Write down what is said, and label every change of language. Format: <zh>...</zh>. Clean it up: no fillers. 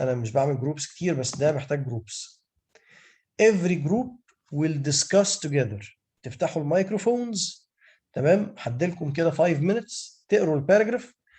<ar>انا مش بعمل groups كتير، بس ده محتاج groups.</ar> <en>Every group will discuss together.</en> <ar>تفتحوا الميكروفونز. تمام؟ هديلكم كده</ar> <en>5 minutes</en> <ar>تقروا الباراجراف.</ar>